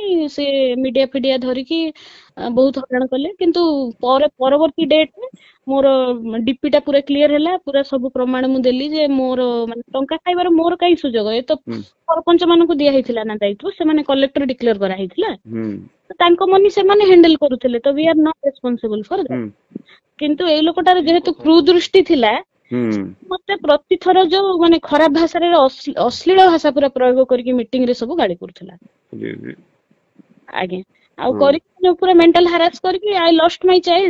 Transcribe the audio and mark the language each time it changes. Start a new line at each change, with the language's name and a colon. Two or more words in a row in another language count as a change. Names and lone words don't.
Odia: ସେ ମିଡିଆ ଫିଡିଆ ଧରିକି ବହୁତ ହଇରାଣ କଲେ। କିନ୍ତୁ ପରବର୍ତ୍ତୀ ଡେଟରେ ମୋର ଡିପି ଟା ପୁରା କ୍ଲିୟର ହେଲା। ପୁରା ସବୁ ପ୍ରମାଣ ମୁଁ ଦେଲି ଯେ ମୋର ମାନେ ଟଙ୍କା ଖାଇବାର ମୋର କାହିଁ ସୁଯୋଗ? ଏ ତ ସରପଞ୍ଚ ମାନଙ୍କୁ ଦିଆ ହେଇଥିଲା ନା ଦାୟିତ୍ୱ, ସେମାନେ
English: collector declare
Odia: କରାହେଇଥିଲା। ତାଙ୍କ ମନି ସେମାନେ ହ୍ୟାଣ୍ଡେଲ କରୁଥିଲେ, ତ
English: we are not responsible for that.
Odia: କିନ୍ତୁ ଏଇ ଲୋକଟାର ଯେହେତୁ କୁଦୃଷ୍ଟି ଥିଲା, ମତେ ପ୍ରତିଥର ଯୋଉ ମାନେ ଖରାପ ଭାଷାରେ ଅଶ୍ଳୀଳ ଭାଷା ପୁରା ପ୍ରୟୋଗ କରିକି ମିଟିଂ ରେ ସବୁ ଗାଳି କରୁଥିଲା। ଆଜ୍ଞା। ଆଉ କରିକି ପୁରା
English: mental harass
Odia: କରିକି
English: I lost my child.